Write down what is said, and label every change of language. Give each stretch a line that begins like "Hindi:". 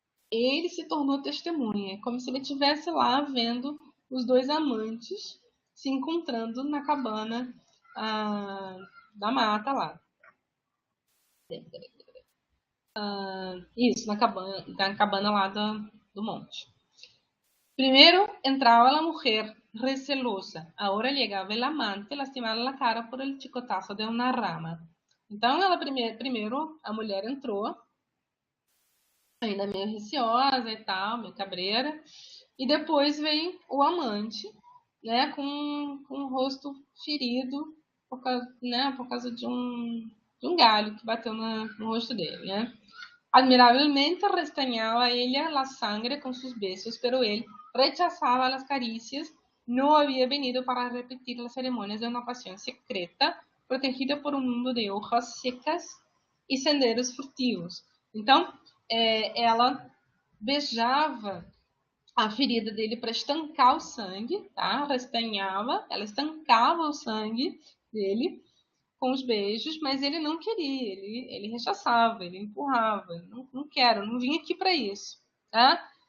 Portuguese: Ele se tornou testemunha, como se ele estivesse lá vendo os dois amantes se encontrando na cabana da mata lá. Isso, na cabana lá do monte.
Spanish: Primero entraba la mujer recelosa, ahora llegaba el amante lastimar la cara por el chicotazo de una rama.
Portuguese: Então, primeiro a mulher entrou, ainda meio receosa e tal, meio cabreira, e depois vem o amante, né, com o rosto ferido por causa de um galho que bateu no rosto dele, né?
Spanish: Admirablemente restañaba ella la sangre con sus besos, pero él rechazaba las caricias. No había venido para repetir las ceremonias de una pasión secreta, protegida por un mundo de hojas secas e senderos furtivos.
Portuguese: Então, ela beijava a ferida dele para estancar o sangue, tá? Ela estancava o sangue dele com os beijos, mas ele não queria, ele rechaçava, ele empurrava, não quero, não vim aqui para isso, tá?